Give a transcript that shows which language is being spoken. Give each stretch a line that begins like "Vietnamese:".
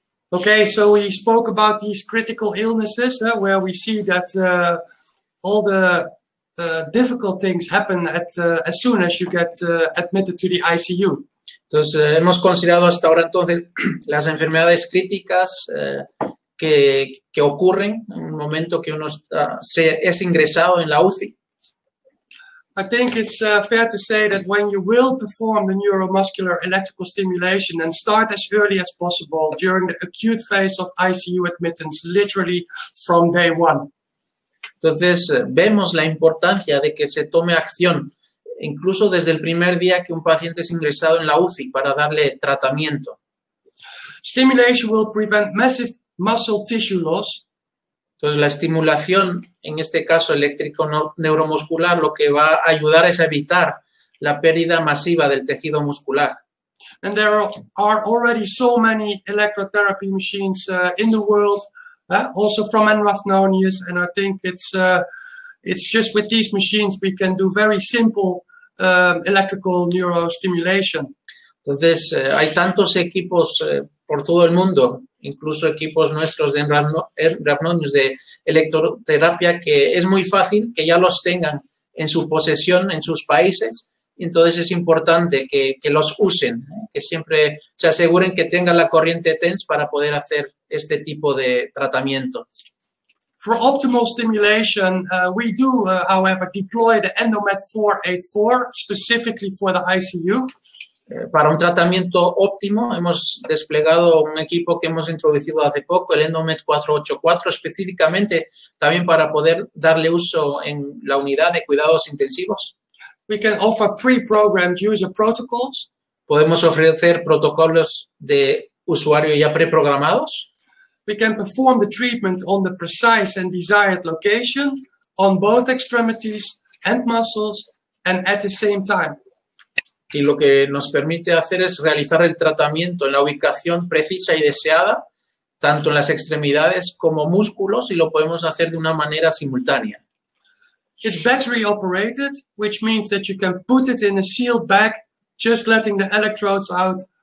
English: Okay, so we spoke about these critical illnesses where we see that all the difficult things happen as soon as you get admitted to the ICU.
Spanish: Entonces, hemos considerado hasta ahora entonces las enfermedades críticas que ocurren en un momento que uno es ingresado en la UCI.
English: I think it's fair to say that when you will perform the neuromuscular electrical stimulation and start as early as possible during the acute phase of ICU admittance, literally from day one.
Spanish: Entonces, vemos la importancia de que se tome acción, incluso desde el primer día que un paciente es ingresado en la UCI para darle tratamiento.
English: Stimulation will prevent massive muscle tissue loss.
Spanish: Entonces, la estimulación, en este caso eléctrico neuromuscular, lo que va a ayudar es a evitar la pérdida masiva del tejido muscular.
English: And there are already so many electrotherapy machines in the world, also from Rafnonius, and I think it's just with these machines we can do very simple electrical neurostimulation.
Spanish: Entonces, hay tantos equipos por todo el mundo, incluso equipos nuestros de Rafnonius de electroterapia, que es muy fácil que ya los tengan en su posesión en sus países. Entonces es importante que los usen, que siempre se aseguren que tengan la corriente TENS para poder hacer este tipo de tratamiento.
English: For optimal stimulation, we do, however, deploy the Endomed 484 specifically for the ICU.
Spanish: Para un tratamiento óptimo hemos desplegado un equipo que hemos introducido hace poco, el Endomed 484, específicamente también para poder darle uso en la unidad de cuidados intensivos.
English: We can offer pre-programmed user protocols.
Spanish: Podemos ofrecer protocolos de usuario ya preprogramados.
English: We can perform the treatment on the precise and desired location on both extremities and muscles and at the same time.
Spanish: Y lo que nos permite hacer es realizar el tratamiento en la ubicación precisa y deseada, tanto en las extremidades como músculos, y lo podemos hacer de una manera simultánea.
English: It's battery operated, which means that you can put it in a sealed bag, just letting the electrodes out.